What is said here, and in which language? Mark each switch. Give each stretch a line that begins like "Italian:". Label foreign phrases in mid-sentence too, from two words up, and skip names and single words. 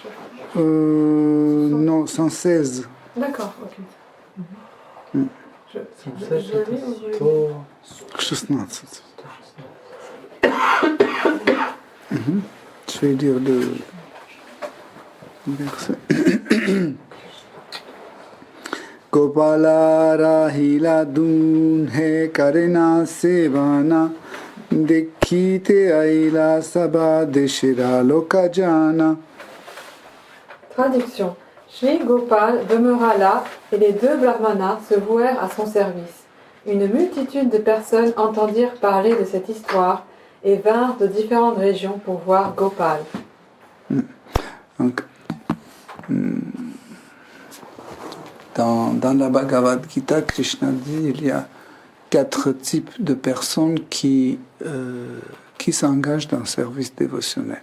French: Non, 116. D'accord, ok. Mm. 16. Je vais dire le verset.
Bangla: গোপাল রহিলা দুঁহে করেন সেবন দেখিতে আইলা সব দেশের লোকজন.
French: Traduction. Shri Gopal demeura là et les deux brahmanas se vouèrent à son service. Une multitude de personnes entendirent parler de cette histoire et vinrent de différentes régions pour voir Gopal. Donc, dans la Bhagavad Gita, Krishna dit il y a 4 types de personnes qui s'engagent dans le service dévotionnel.